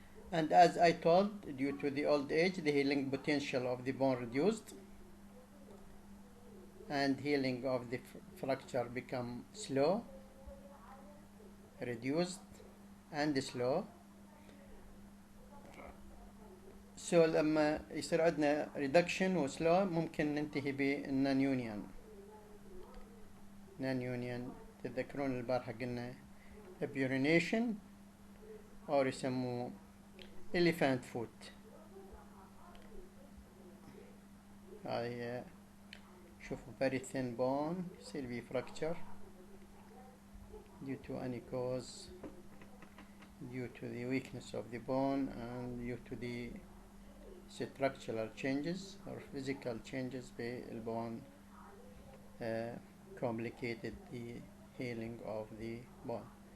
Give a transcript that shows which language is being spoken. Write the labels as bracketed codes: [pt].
[en] And as I told, due to the old age, the healing potential of the bone reduced and healing of the fracture become slow, reduced and slow. [ar] So لما يصير عندنا reduction و slow ممكن ننتهي بالنون يونيون. نون يونيون تتذكرون البارحة قلنا aburination أو يسموه elephant foot. هاي شوفوا [en] very thin bone [ar] يصير بيه [en] fracture due to any cause, due to the weakness of the bone and due to the structural changes or physical changes بالbone complicated the healing of the bone.